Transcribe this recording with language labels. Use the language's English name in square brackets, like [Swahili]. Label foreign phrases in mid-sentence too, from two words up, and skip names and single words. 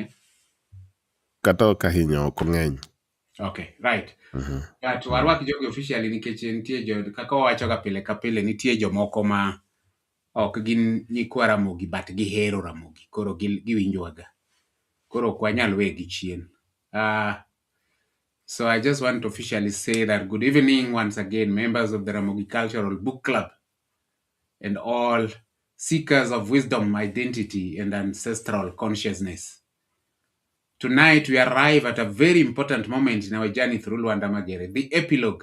[Luo (Kenya and Tanzania)] Kata ok ahinya ok ng'eny. [English] Okay, right. [Luo (Kenya and Tanzania)] But warwak jogi officially nikech nitie kaka wawacho ga pile ka pile nitie jomoko ma ok gin nyikwa Ramogi but gihero Ramogi. Koro giwinjwaga. Koro ok wanyal wegi chien. [English] So I just want to officially say that good evening once again, members of the Ramogi Cultural Book Club and all seekers of wisdom, identity, and ancestral consciousness. Tonight, we arrive at a very important moment in our journey through Lwanda Magere, the epilogue.